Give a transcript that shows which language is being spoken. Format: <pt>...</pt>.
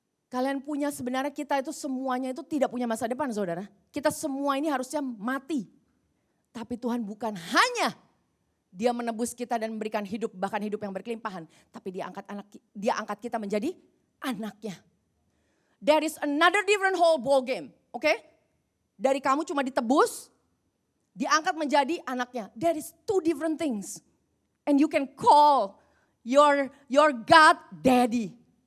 <id>Kalian punya, sebenarnya kita itu semuanya itu tidak punya masa depan saudara. Kita semua ini harusnya mati. Tapi Tuhan bukan hanya Dia menebus kita dan memberikan hidup, bahkan hidup yang berkelimpahan. Tapi Dia angkat kita menjadi anaknya.</id> <en>There is another different whole ball game.</en> <id>Oke? Dari kamu cuma ditebus, diangkat menjadi anaknya.</id> <en>There is two different things. And you can call your God Daddy.</en>